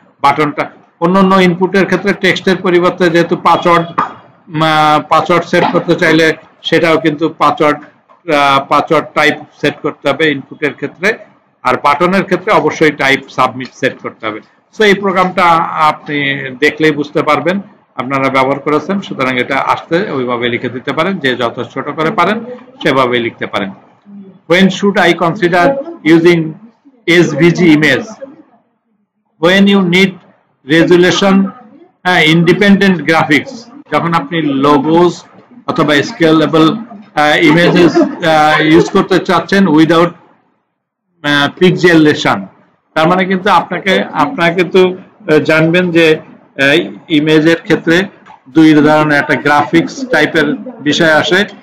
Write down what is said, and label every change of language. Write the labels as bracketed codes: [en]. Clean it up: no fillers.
[bn] বাটনটা অন্য ইনপুটের ক্ষেত্রে টেক্সটের পরিবর্তে যেহেতু পাসওয়ার্ড সেট করতে চাইলে সেটাও কিন্তু পাসওয়ার্ড টাইপ সেট করতে হবে ইনপুটের ক্ষেত্রে, আর বাটনের ক্ষেত্রে অবশ্যই টাইপ সাবমিট সেট করতে হবে। সো এই প্রোগ্রামটা আপনি দেখলেই বুঝতে পারবেন, আপনারা ব্যবহার করেছেন, সুতরাং এটা আসতে ওইভাবে লিখে দিতে পারেন, যে যত ছোট করে পারেন সেভাবে লিখতে পারেন। [en] When should I consider using SVG image? When you need resolution independent graphics, [bn] যখন আপনি লোগোস অথবা স্কেলেবল ইমেজেস ইউজ করতে চাচ্ছেন উইদাউট পিক্সেলেশন, তার মানে কিন্তু আপনারা কিন্তু জানবেন যে ইমেজের ক্ষেত্রে দুই ধরনের, একটা গ্রাফিক্স টাইপের বিষয় আসে,